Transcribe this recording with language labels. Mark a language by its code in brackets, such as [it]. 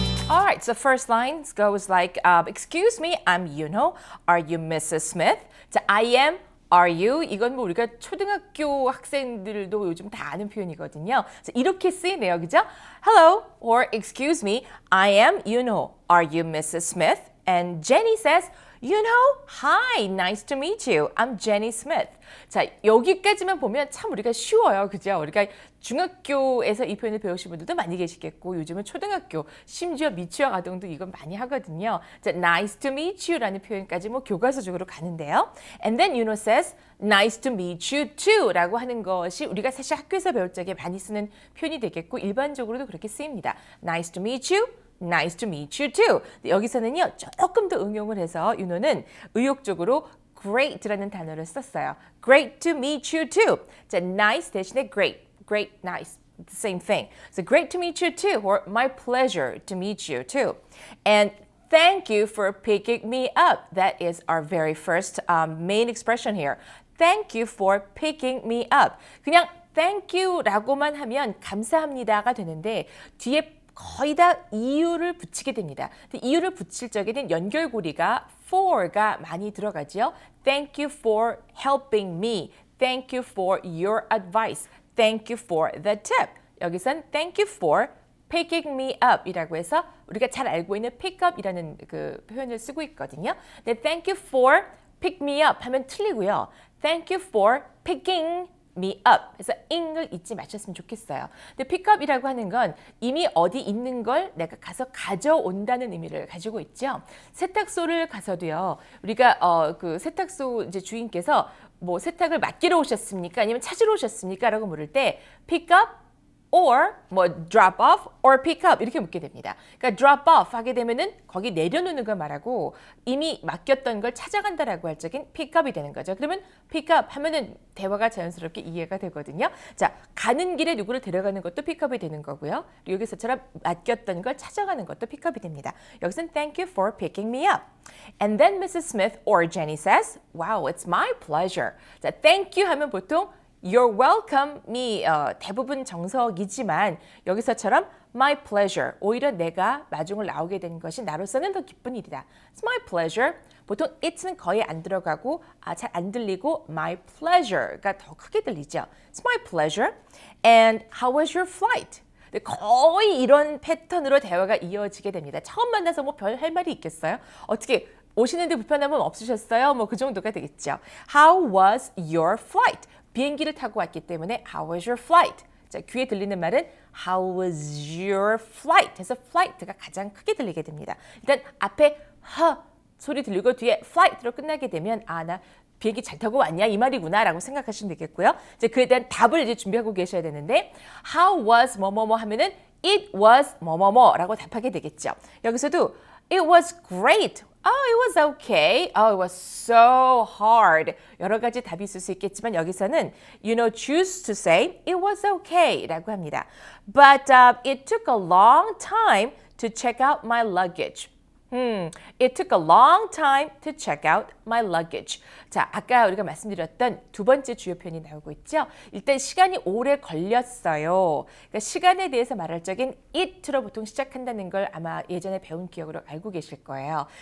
[en] Alright, so first line goes like, excuse me, I'm Yunho. Are you Mrs. Smith? 자, I am, are you? [ko] 이건 뭐 우리가 초등학교 학생들도 요즘 다 아는 표현이거든요. 자, 이렇게 쓰이네요, 그죠? [en] Hello, or excuse me, I am Yunho. Are you Mrs. Smith? And Jenny says, Yunho, hi, nice to meet you. I'm Jenny Smith. [ko] 자, 여기까지만 보면 참 우리가 쉬워요. 그죠? 우리가 중학교에서 이 표현을 배우신 분들도 많이 계시겠고 요즘은 초등학교, 심지어 미취학 아동도 이건 많이 하거든요. 자, [en] nice to meet you [ko] 라는 표현까지 뭐 교과서적으로 가는데요. [en] And then Yuno says, nice to meet you too [ko] 라고 하는 것이 우리가 사실 학교에서 배울 적에 많이 쓰는 표현이 되겠고 일반적으로도 그렇게 쓰입니다. [en] Nice to meet you. Nice to meet you too. [ko] 여기서는요, 조금 더 응용을 해서 윤호는 의욕적으로 great라는 단어를 썼어요. [en] Great to meet you too. 자, nice 대신에 great, great, nice. The same thing. So great to meet you too, or my pleasure to meet you too. And thank you for picking me up. That is our very first main expression here. Thank you for picking me up. [ko] 그냥 thank you라고만 하면 감사합니다가 되는데 뒤에 거의 다 이유를 붙이게 됩니다. 근데 이유를 붙일 적에는 연결고리가 for가 많이 들어가죠. [en] Thank you for helping me. Thank you for your advice. Thank you for the tip. [ko] 여기선 [en] thank you for picking me up [ko] 이라고 해서 우리가 잘 알고 있는 pick up이라는 그 표현을 쓰고 있거든요. 근데 [en] thank you for pick me up [ko] 하면 틀리고요. [en] Thank you for picking me up. [ko] 그래서 ing을 잊지 마셨으면 좋겠어요. 근데 pick up이라고 하는 건 이미 어디 있는 걸 내가 가서 가져온다는 의미를 가지고 있죠. 세탁소를 가서도요. 우리가 그 세탁소 이제 주인께서 뭐 세탁을 맡기러 오셨습니까? 아니면 찾으러 오셨습니까? 라고 물을 때 pick up or 뭐 [en] drop off or pick up [ko] 이렇게 묻게 됩니다. 그러니까 drop off 하게 되면은 거기 내려놓는 걸 말하고 이미 맡겼던 걸 찾아간다라고 할 적엔 pick up이 되는 거죠. 그러면 pick up 하면은 대화가 자연스럽게 이해가 되거든요. 자, 가는 길에 누구를 데려가는 것도 pick up이 되는 거고요. 여기서처럼 맡겼던 걸 찾아가는 것도 pick up이 됩니다. 여기서는 [en] thank you for picking me up. And then Mrs. Smith or Jenny says, wow, it's my pleasure. [ko] 자, thank you 하면 보통 [en] You're welcome [ko] 이 대부분 정석이지만 여기서처럼 my pleasure, 오히려 내가 마중을 나오게 된 것이 나로서는 더 기쁜 일이다. [en] It's my pleasure. [ko] 보통 it는 거의 안 들어가고 잘 안 들리고 [en] my pleasure [ko] 가 더 크게 들리죠. [en] It's my pleasure. And how was your flight? [ko] 거의 이런 패턴으로 대화가 이어지게 됩니다. 처음 만나서 뭐 별 할 말이 있겠어요? 어떻게 오시는데 불편함은 없으셨어요? 뭐 그 정도가 되겠죠. [en] How was your flight? [ko] 비행기를 타고 왔기 때문에 [en] How was your flight? [ko] 자, 귀에 들리는 말은 [en] How was your flight? [ko] 해서 flight가 가장 크게 들리게 됩니다. 일단 앞에 소리 들리고 뒤에 flight로 끝나게 되면 나 비행기 잘 타고 왔냐 이 말이구나 라고 생각하시면 되겠고요. 이제 그에 대한 답을 이제 준비하고 계셔야 되는데 How was 뭐뭐뭐 하면은 It was 뭐뭐뭐라고 답하게 되겠죠. [en] 여기서도 It was great. It was okay. It was so hard. [ko] 여러 가지 답이 있을 수 있겠지만 여기서는 [en] choose to say it was okay [ko] 라고 합니다. [en] But it took a long time to check out my luggage. It took a long time to check out my luggage. [ko] 자, 아까 우리가 말씀드렸던 두 번째 주요 표현이 나오고 있죠. 일단 시간이 오래 걸렸어요. 그러니까 시간에 대해서 말할 적엔 it로 보통 시작한다는 걸 아마 예전에 배운 기억으로 알고 계실 거예요.